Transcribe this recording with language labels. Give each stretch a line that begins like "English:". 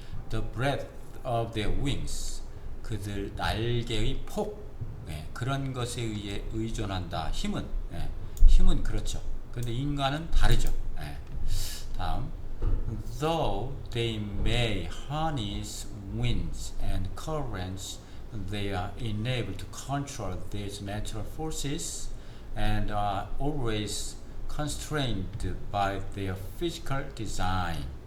English: The breadth of their wings
Korean: 그들 날개의 폭. 그런 것에 의해 의존한다. 힘은 그렇죠. 근데 인간은 다르죠.
English: 다음 Though they may harness winds and currents, they are unable to control these natural forces and are always constrained by their physical design.